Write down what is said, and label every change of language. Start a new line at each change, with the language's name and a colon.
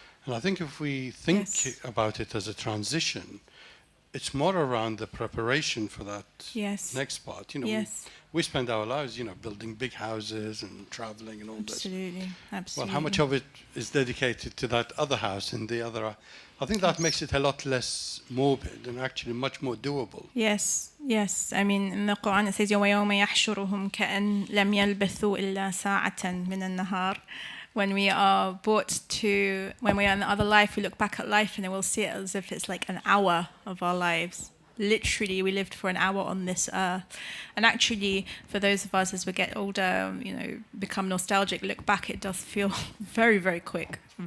English: And I think if we think about it as a transition, it's more around the preparation for that next part. You know, we spend our lives, building big houses and traveling and all this. Absolutely. Well, how much of it is dedicated to that other house and the other? I think that makes it a lot less morbid and actually much more doable. Yes.
Arabic: I mean, in the Quran it says, وَيَوْمَ يَحْشُرُهُمْ كَأَنْ لَمْ يَلْبَثُوا إِلَّا سَاعَةً مِنَ النَّهَارِ.
English: When we are when we are in the other life, we look back at life and we'll see it as if it's like an hour of our lives. Literally, we lived for an hour on this earth. And actually, for those of us as we get older, become nostalgic, look back, it does feel very, very quick.